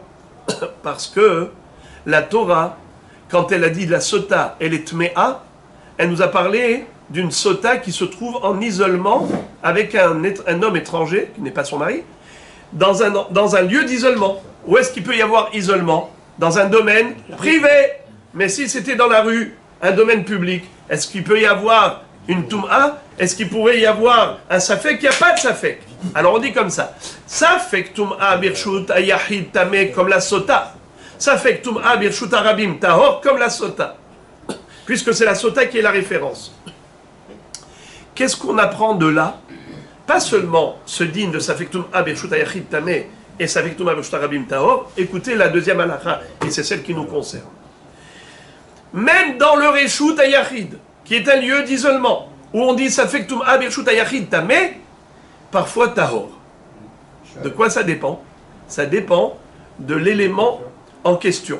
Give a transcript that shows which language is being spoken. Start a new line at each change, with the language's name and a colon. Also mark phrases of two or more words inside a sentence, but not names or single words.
French: Parce que la Torah, quand elle a dit la sota, elle est tméa, elle nous a parlé d'une sota qui se trouve en isolement avec un homme étranger, qui n'est pas son mari, dans un lieu d'isolement. Où est-ce qu'il peut y avoir isolement? Dans un domaine privé. Mais si c'était dans la rue, un domaine public, est-ce qu'il peut y avoir une Toum'a? Est-ce qu'il pourrait y avoir un Safek? Il n'y a pas de Safek. Alors on dit comme ça.
Hebrew: ספק טומאה ברשות היחיד טמא
French: comme la sota.
Hebrew: ספק טומאה ברשות הרבים טהור
French: comme la sota. Puisque c'est la sota qui est la référence. Qu'est-ce qu'on apprend de là? Pas seulement ce digne de
Hebrew: ספק טומאה ברשות היחיד טמא et ספק טומאה ברשות הרבים טהור.
French: Écoutez la deuxième halakha, et c'est celle qui nous concerne. Même dans le
Hebrew: רשות היחיד,
French: qui est un lieu d'isolement, où on dit
Hebrew: ספק טומאה ברשות היחיד טמא,
French: parfois tahor. De quoi ça dépend? Ça dépend de l'élément en question.